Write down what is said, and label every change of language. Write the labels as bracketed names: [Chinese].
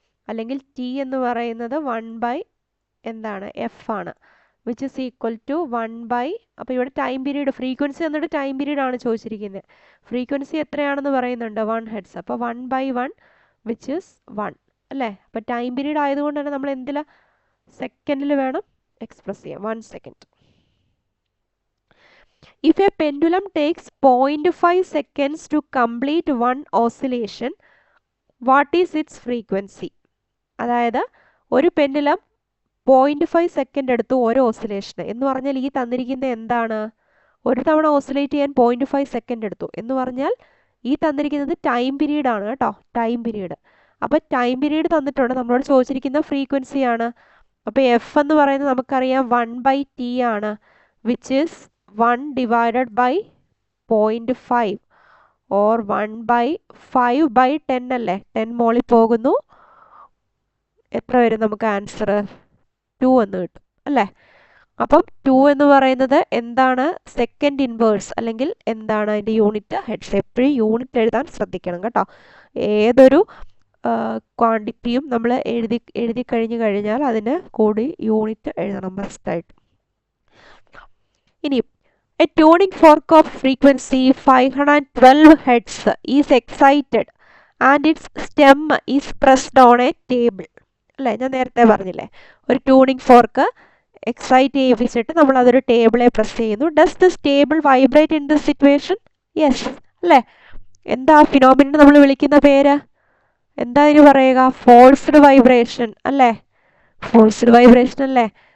[Malayalam] അല്ലെങ്കിൽ ടി എന്ന് പറയുന്നത് 1 എന്താണ് എഫ് ആണ്, വിച്ച് ഇസ് ഈക്വൽ ടു 1 അപ്പോൾ ഇവിടെ ടൈം പീരീഡ്, ഫ്രീക്വൻസി എന്നിട്ട് ടൈം പീരീഡ് ആണ് ചോദിച്ചിരിക്കുന്നത്. ഫ്രീക്വൻസി എത്രയാണെന്ന് പറയുന്നുണ്ട് 1 ഹെർട്സ്. അപ്പോൾ 1/1 വിച്ച് ഇസ് 1 അല്ലേ. അപ്പോൾ ടൈം പീരീഡ് ആയതുകൊണ്ട് തന്നെ നമ്മൾ എന്തിലാ സെക്കൻഡിൽ വേണം എക്സ്പ്രസ് ചെയ്യാം. 1 second. [English] If a pendulum takes 0.5 seconds to complete one oscillation, what is its frequency? [Malayalam] അതായത് ഒരു പെൻഡുലം 0.5 സെക്കൻഡ് എടുത്തു ഓരോ ഓസിലേഷന് എന്ന് പറഞ്ഞാൽ ഈ തന്നിരിക്കുന്ന എന്താണ്? ഒരു തവണ ഓസിലേറ്റ് ചെയ്യാൻ 0.5 സെക്കൻഡ് എടുത്തു എന്ന് പറഞ്ഞാൽ ഈ തന്നിരിക്കുന്നത് ടൈം പീരീഡ് ആണ് കേട്ടോ, ടൈം പീരീഡ്. അപ്പോൾ ടൈം പീരീഡ് തന്നിട്ടുണ്ട്, നമ്മളോട് ചോദിച്ചിരിക്കുന്ന ഫ്രീക്വൻസി ആണ്. അപ്പോൾ എഫ് എന്ന് പറയുന്നത് നമുക്കറിയാം 1/t ആണ്, which is 1 divided by 0.5 or 1/5/10 അല്ലേ. 10 മോളിൽ പോകുന്നു, എത്ര വരും നമുക്ക് ആൻസർ? 2 എന്ന് കിട്ടും അല്ലേ. അപ്പം 2 എന്ന് പറയുന്നത് എന്താണ്? സെക്കൻഡ് ഇൻവേഴ്സ് അല്ലെങ്കിൽ എന്താണ് അതിൻ്റെ യൂണിറ്റ്? ഹെഡ്സ്. എപ്പോഴും യൂണിറ്റ് എഴുതാൻ ശ്രദ്ധിക്കണം കേട്ടോ. ഏതൊരു ക്വാണ്ടിറ്റിയും നമ്മൾ എഴുതി കഴിഞ്ഞാൽ അതിന് കൂടി യൂണിറ്റ് എഴുതണം മസ്റ്റായിട്ട്. [English] ഇനി a tuning fork of frequency 512 Hz is excited and its stem is pressed on a table. [Malayalam] അല്ലേ, ഞാൻ നേരത്തെ പറഞ്ഞില്ലേ, ഒരു ട്യൂണിംഗ് ഫോർക്ക് എക്സൈറ്റ് ചെയ്യിപ്പിച്ചിട്ട് നമ്മൾ അതൊരു ടേബിളെ പ്രസ് ചെയ്യുന്നു. [English] Does this table vibrate in this situation? Yes അല്ലേ. [Malayalam] എന്താ ഫിനോമിനൻ നമ്മൾ വിളിക്കുന്ന പേര്? എന്താ ഇതിന് പറയുക? ഫോഴ്സ്ഡ് വൈബ്രേഷൻ അല്ലേ. ഫോഴ്സ്ഡ് വൈബ്രേഷൻ അല്ലേ.